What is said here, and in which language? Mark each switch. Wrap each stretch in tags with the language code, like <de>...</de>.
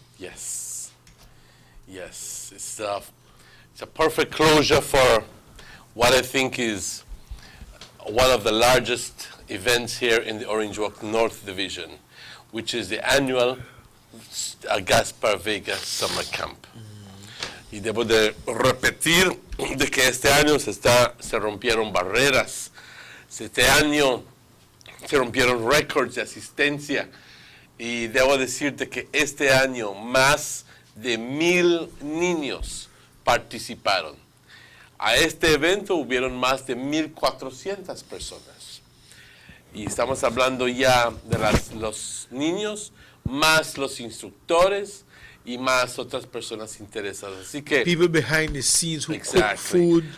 <en>Yes. Yes. It's a perfect closure for what I think is one of the largest events here in the Orange Walk North Division, which is the annual Gaspar Vega Summer Camp.</en> <es>Y debo de repetir de que este año se rompieron barreras. Este año se rompieron récords de asistencia. Y debo decirte que este año más de 1,000 niños participaron. A este evento hubieron más de 1,400 personas. Y estamos hablando ya de los niños, más los instructores y más otras personas interesadas. Así que</es> <en>people behind the scenes who cook food.</en>